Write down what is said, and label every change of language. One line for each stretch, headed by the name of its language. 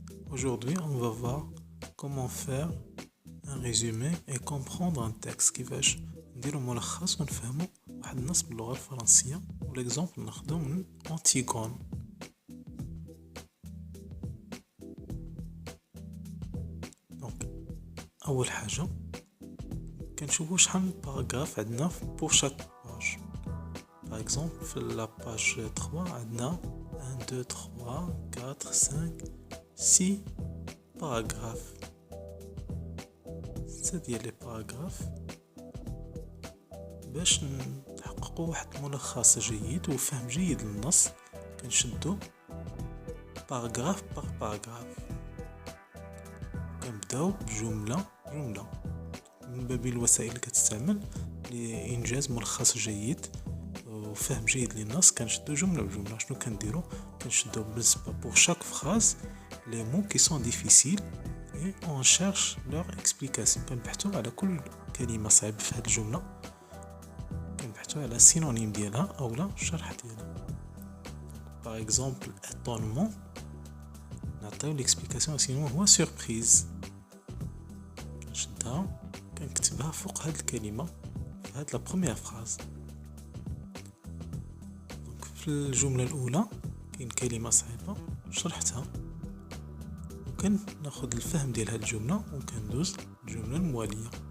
French: Aujourd'hui, on va voir comment faire un résumé et comprendre un texte
Arabic: كيفاش نديرو ملخص ونفهمو واحد النص باللغة الفرنسية والإكزامبل ناخدو من أنتيغون. دونك أول حاجة كنشوفو شحال من باراغراف عندنا
French: pour chaque page. Par exemple
Arabic: في la page 3 عندنا 1, 2, 3, 4, 5, 6 باراغراف. 6 ديال لي باراغراف باش نحققوا واحد الملخص جيد وفهم جيد للنص كنشدو باراغراف باغ باراغراف. كنبداو بجملة جملة من باب الوسائل اللي كتستعمل لإنجاز ملخص جيد وفهم جيد للنص. كنشدو جملة بجملة. شنو كنديرو؟ كنشدو بالنسبة
French: pour chaque phrase les mots qui sont difficiles et on cherche leur explication.
Arabic: كنبحثو على كل كلمة صعيبة في هاد الجملة كنبحثو على السينونيم ديالها أولا الشرح ديالها.
French: par exemple étonnement نعطيو l'explication سينون هو surprise.
Arabic: كنشدها كنكتبها فوق هاد الكلمة في هاد لا بروميير فراز. في الجملة الأولى كاين كلمة صعيبة شرحتها وكناخد الفهم ديال هاد الجملة وكندوز الجملة الموالية.